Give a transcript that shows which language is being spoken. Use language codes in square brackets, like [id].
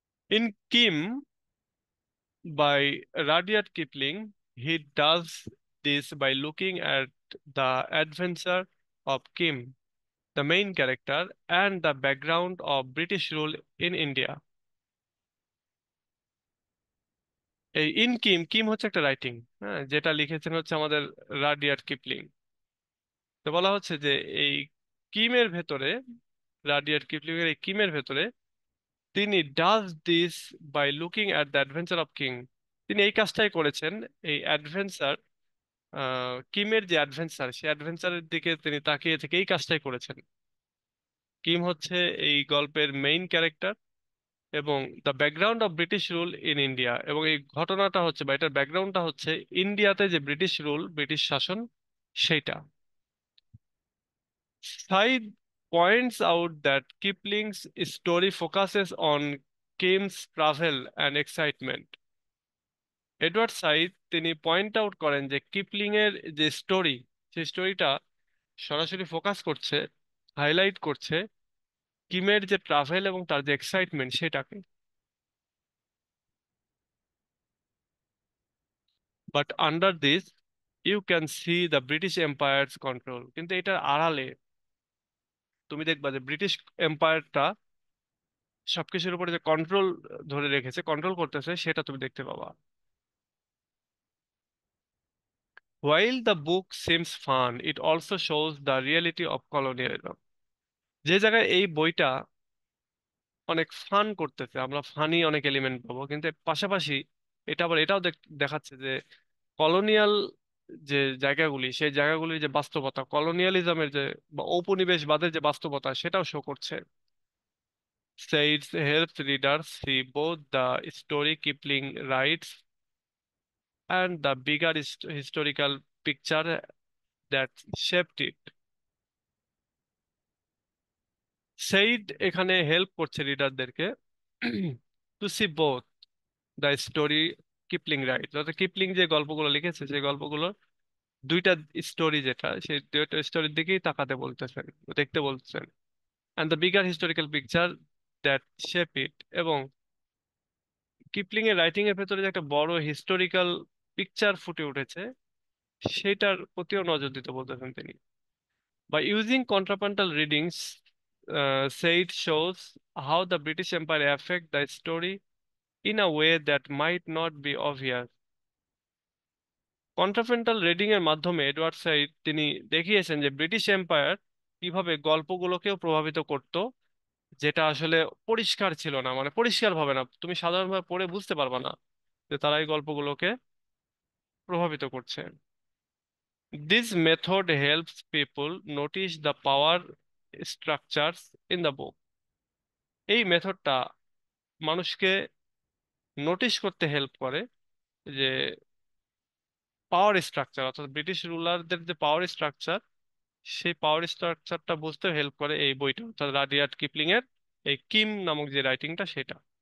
[en] In Kim by Rudyard Kipling, he does this by looking at the adventure of Kim, the main character, and the background of British rule in India. [bn] এই in Kim, Kim হচ্ছে একটা writing, হ্যাঁ, যেটা লিখেছেন হচ্ছে আমাদের রাডিয়ার্ড Kipling. তো বলা হচ্ছে যে এই কিমের ভেতরে, রাডিয়ার্ড কিপলিং এর এই কিমের ভেতরে, তিনি [en] Does this by looking at the adventure of king. [bn] তিনি এই কাজটাই করেছেন, এই অ্যাডভেঞ্চার, কিমের যে অ্যাডভেঞ্চার, সেই অ্যাডভেঞ্চারের দিকে তিনি তাকিয়ে থেকে এই কাজটাই করেছেন। কিম হচ্ছে এই গল্পের মেইন ক্যারেক্টার, এবং [en] the background of British rule in India, [bn] এবং এই ঘটনাটা হচ্ছে বা এটার ব্যাকগ্রাউন্ডটা হচ্ছে ইন্ডিয়াতে যে ব্রিটিশ রুল, ব্রিটিশ শাসন, সেইটা। [en] Said points out that Kipling's story focuses on Kim's travel and excitement. [bn] Edward Saeed তিনি পয়েন্ট আউট করেন যে কিপলিং এর যে স্টোরি, সেই স্টোরিটা সরাসরি ফোকাস করছে, হাইলাইট করছে কিমের যে ট্রাভেল এবং তার যে এক্সাইটমেন্ট সেটাকে। [en] but under this you can see the British empire's control, [bn] কিন্তু এটার আড়ালে তুমি দেখবা যে ব্রিটিশ এম্পায়ারটা সবকিছুর উপরে যে কন্ট্রোল ধরে রেখেছে, কন্ট্রোল করতেছে, সেটা তুমি দেখতে পাবা। [en] While the book seems fun, it also shows the reality of colonialism. [bn] যে জায়গায় এই বইটা অনেক ফান করতেছে, আমরা ফানি অনেক এলিমেন্ট পাবো, কিন্তু এর পাশাপাশি এটা আবার এটাও দেখাচ্ছে যে কলোনিয়াল যে জায়গাগুলি, সেই জায়গাগুলির যে বাস্তবতা, কলোনিয়ালিজমের যে বা ঔপনিবেশবাদের যে বাস্তবতা, সেটাও শো করছে। [en] Says helps readers see both the story Kipling writes and the bigger historical picture that shaped it. [bn] Said এখানে হেল্প করছে রিডারদেরকে [en] to see both the story Kipling write, [bn] অর্থাৎ কিপলিং যে গল্পগুলো লিখেছে সেই গল্পগুলোর দুইটা স্টোরি, যেটা সেই দুইটা স্টোরির দিকেই তাকাতে বলতেছেন, দেখতে বলতেছেন, [en] And the bigger historical picture that shape it. [bn] এবং কিপলিং এর রাইটিং এর ভেতরে যে একটা বড় হিস্টোরিক্যাল পিকচার ফুটে উঠেছে, সেটার প্রতিও নজর দিতে বলতেছেন তিনি। [en] By using contrapuntal readings, Said shows how the British Empire affect the story in a way that might not be obvious. [bn] কন্ট্রাফেন্টাল reading এর মাধ্যমে এডওয়ার্ড সাইড তিনি দেখিয়েছেন যে ব্রিটিশ এম্পায়ার কিভাবে গল্পগুলোকেও প্রভাবিত করত, যেটা আসলে পরিষ্কার ছিল না, মানে পরিষ্কার ভাবে না, তুমি সাধারণভাবে পড়ে বুঝতে পারবে না যে তারা এই গল্পগুলোকে প্রভাবিত করছে। [en] This method helps people notice the power structures in the book. [bn] এই মেথডটা মানুষকে নোটিশ করতে হেল্প করে যে পাওয়ার স্ট্রাকচার, অর্থাৎ ব্রিটিশ রুলারদের যে পাওয়ার স্ট্রাকচার, সেই পাওয়ার স্ট্রাকচারটা বুঝতে হেল্প করে এই বইটা, অর্থাৎ রাডিয়ার্ড কিপলিং এর এই কিম নামক যে রাইটিংটা সেটা।